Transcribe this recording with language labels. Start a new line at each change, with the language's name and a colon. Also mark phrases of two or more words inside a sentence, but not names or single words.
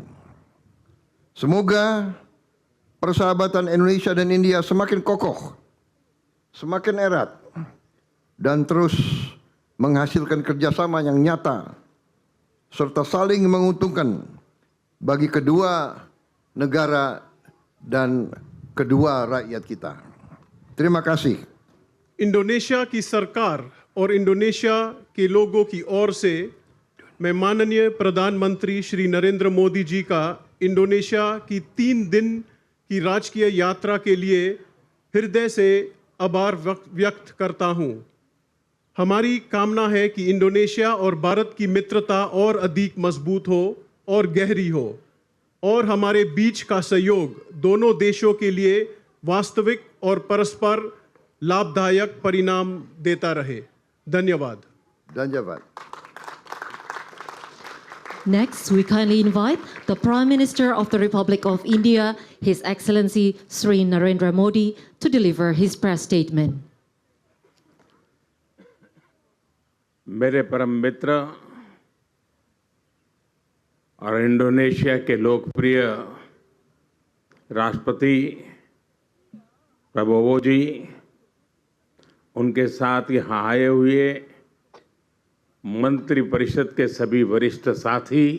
Indonesian: Semoga persahabatan Indonesia dan India semakin kokoh, semakin erat, dan terus menghasilkan kerjasama yang nyata serta saling menguntungkan bagi kedua negara dan kedua rakyat kita. Terima kasih.
Hindi: इंडोनेशिया की सरकार और इंडोनेशिया के लोगों की ओर से मैं माननीय प्रधानमंत्री श्री नरेंद्र मोदी जी का इंडोनेशिया की 3 दिन की राजकीय यात्रा के लिए हृदय से आभार व्यक्त करता हूं। हमारी कामना है कि इंडोनेशिया और भारत की मित्रता और अधिक मजबूत हो और गहरी हो और हमारे बीच का सहयोग दोनों देशों के लिए वास्तविक और परस्पर लाभदायक परिणाम देता रहे। धन्यवाद। Dhanyawad.
English: Next, we kindly invite the Prime Minister of the Republic of India, His Excellency Sri Narendra Modi, to deliver his press statement.
Hindi: मेरे परम मित्र और इंडोनेशिया के लोकप्रिय राष्ट्रपति प्रबोवो जी, उनके साथ यहाँ आए हुए मंत्री परिषद के सभी वरिष्ठ साथी,